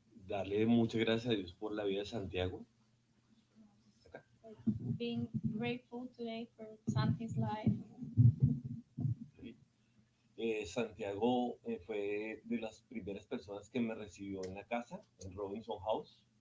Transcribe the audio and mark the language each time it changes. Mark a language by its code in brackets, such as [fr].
[es] darle muchas gracias a Dios por la vida de Santiago. [en] Being grateful today for Santi's life. [es] Santiago fue de las primeras personas que me recibió en la casa, en Robinson House.